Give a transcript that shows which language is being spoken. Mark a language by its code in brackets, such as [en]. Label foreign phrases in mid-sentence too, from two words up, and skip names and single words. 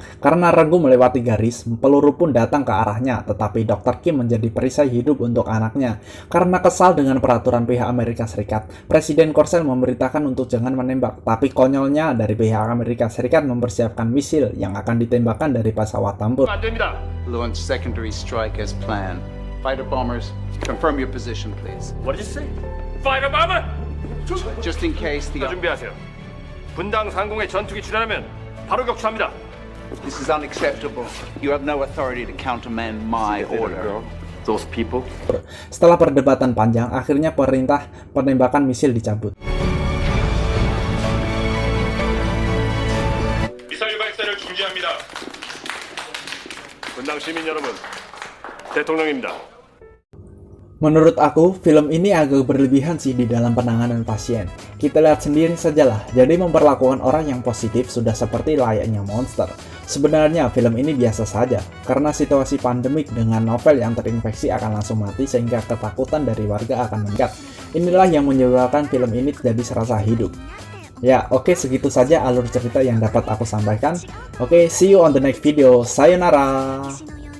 [id] Karena Regu melewati garis, peluru pun datang ke arahnya, tetapi Dr. Kim menjadi perisai hidup untuk anaknya. Karena kesal dengan peraturan pihak Amerika Serikat, Presiden Korsel memerintahkan untuk jangan menembak, tapi konyolnya dari pihak Amerika Serikat mempersiapkan misil yang akan ditembakkan dari pesawat tempur. [ko] 안 됩니다. [en] Launch secondary strike as planned. Fighter bombers, confirm your position, please. What did you say? Fighter bomber! Just in case the... [ko] 준비하세요. 분당 상공에 전투기 출현하면 바로 격추합니다. [en] This is unacceptable. You have no authority to countermand my order. Those people. [id] Setelah perdebatan panjang, akhirnya perintah penembakan misil dicabut. [ko] 미사일 발사를 중지합니다. 분당 시민 여러분, 대통령입니다. [id] Menurut aku, film ini agak berlebihan sih di dalam penanganan pasien. Kita lihat sendiri sajalah, jadi memperlakukan orang yang positif sudah seperti layaknya monster. Sebenarnya film ini biasa saja, karena situasi pandemik dengan novel yang terinfeksi akan langsung mati sehingga ketakutan dari warga akan meningkat. Inilah yang menyebabkan film ini jadi serasa hidup. Ya, oke, segitu saja alur cerita yang dapat aku sampaikan. Oke, [en] see you on the next video. Sayonara!